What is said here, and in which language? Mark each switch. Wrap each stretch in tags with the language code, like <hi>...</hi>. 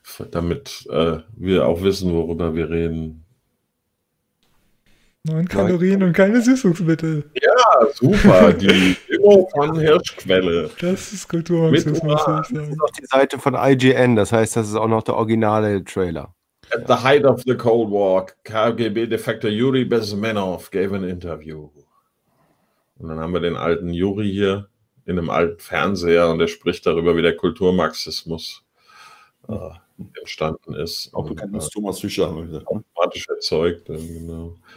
<de>Damit wir auch wissen, worüber wir reden. 9 Kalorien und keine Süßungsmittel. Ja, super. Die Demo von Hirschquelle. Das ist Kulturmarxismus, muss ich sagen. Das ist auch die Seite von IGN, das heißt, das ist auch noch der originale Trailer.</de> <en>At the height of the Cold War, KGB-Defector Yuri Besmenov gave an interview.</en> <de>Und dann haben wir den alten Yuri hier in einem alten Fernseher und er spricht darüber, wie der Kulturmarxismus entstanden ist. Auch bekannt als Thomas Fischer, haben wir gesagt. Automatisch erzeugt, genau.</de>